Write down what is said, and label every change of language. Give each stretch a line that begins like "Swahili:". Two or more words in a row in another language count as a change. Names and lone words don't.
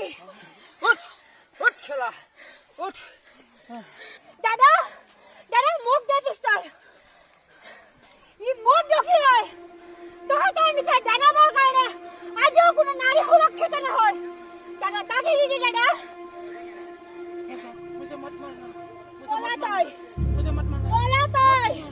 Assamese: উঠ উঠ খেলা উঠ দাদা দাদা মোক দে পিস্তল ই মোৰ দোষী হয় তহঁতৰ নিচা দানৱৰ কাৰণে আজিও কোনো নাৰী সুৰক্ষিত নহয় দাদা তাকে দি দে দাদা
Hindi: मुझे मत मारना
Assamese: পলা তই
Hindi: मुझे मत मारना
Assamese: পলা তই